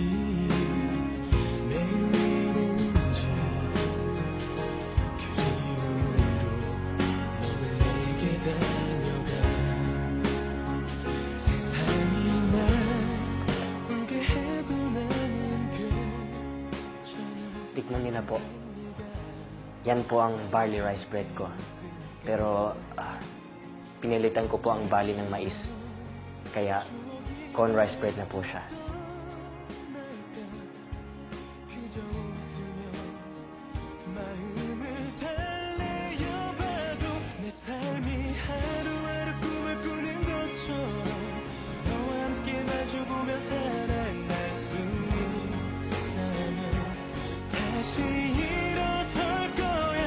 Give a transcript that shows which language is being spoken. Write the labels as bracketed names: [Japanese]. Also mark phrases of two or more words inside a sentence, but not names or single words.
[Korean] 매일 외로운지 그리움으로 너는 내게 다녀가 세상이 날 울게 해도 나는 괜찮아 [Filipino] Tikman niyo na po. Yan po ang [English] barley rice bread [Filipino] ko. Pero, pinilitan ko po ang bali ng mais. Kaya, [English] corn rice bread [Filipino] na po siya. [Korean] 마음을 달래어봐도 내 삶이 하루하루 꿈을 꾸는 것처럼 너와 함께 마주보며 살아갈 수 있다면 다시 일어설 거야.